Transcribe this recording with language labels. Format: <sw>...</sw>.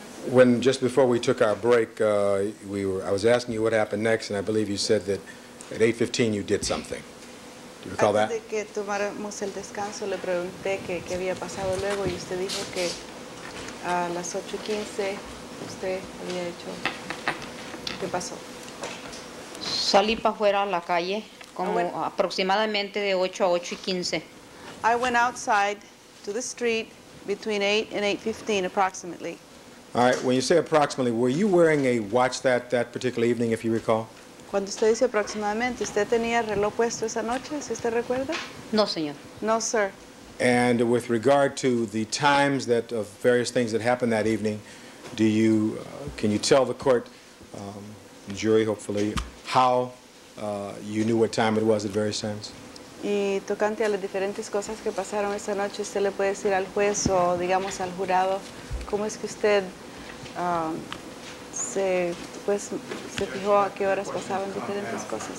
<en>When just before we took our break, I was asking you what happened next, and I believe you said that at 8:15 you did something. Do you recall that?</en> <es>Antes de que tomáramos el descanso, le pregunté qué había pasado luego y usted dijo que a las 8:15 usted había hecho. ¿Qué pasó? Salí para afuera a la calle como aproximadamente de 8 a 8:15.</es> <en>I went outside to the street between 8 and 8:15 approximately. All right, when you say approximately, were you wearing a watch that particular evening, if you recall?</en> <es>Cuando usted dice aproximadamente, ¿usted tenía reloj puesto esa noche, si usted recuerda? No, señor.</es> <en>No, sir. And with regard to the times that of various things that happened that evening, can you tell the court, jury hopefully, how you knew what time it was at various times?</en> <es>Y tocante a las diferentes cosas que pasaron esa noche, usted le puede decir al juez o digamos al jurado cómo es que usted se fijó a qué horas pasaban diferentes cosas.</es>